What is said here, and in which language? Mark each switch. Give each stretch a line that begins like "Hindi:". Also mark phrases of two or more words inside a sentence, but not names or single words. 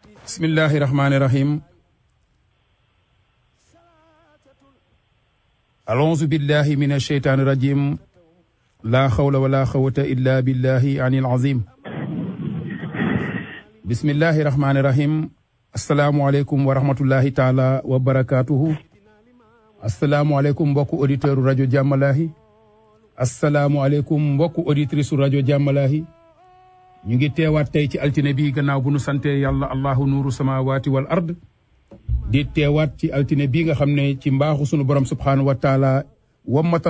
Arabic: بسم الله الرحمن الرحيم أعوذ بالله من الشيطان الرجيم لا حول ولا قوة إلا بالله العلي العظيم بسم الله الرحمن الرحيم السلام عليكم ورحمة الله تعالى وبركاته السلام عليكم
Wolof: mbokku auditeur rajo Jammalahi
Arabic: السلام عليكم
Wolof: mbokku auditrice rajo Jammalahi ñu ngi teewaat tey ci altine bi gannaaw bu nu sante yàlla
Arabic: الله نور السماوات والأرض
Wolof: di teewaat ci altine bi nga xam ne ci mbaaxu sunu borom
Arabic: سبحانه وتعالى
Wolof: wammatal